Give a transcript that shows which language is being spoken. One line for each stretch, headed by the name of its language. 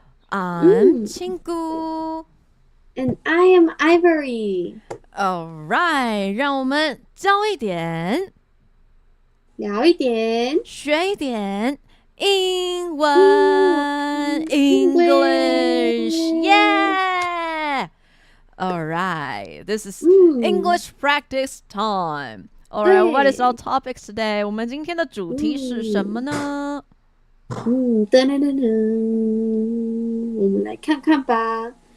English: I'm 倾古 And I am Ivory. Alright，
Chinese: 让我们教一点，聊一点，学一点英文 English.
English: Yeah! Alright, this is English practice time. Alright, what is our topics today?
Chinese: 我们今天的主题是什么呢？噔噔噔噔，我们来看看吧。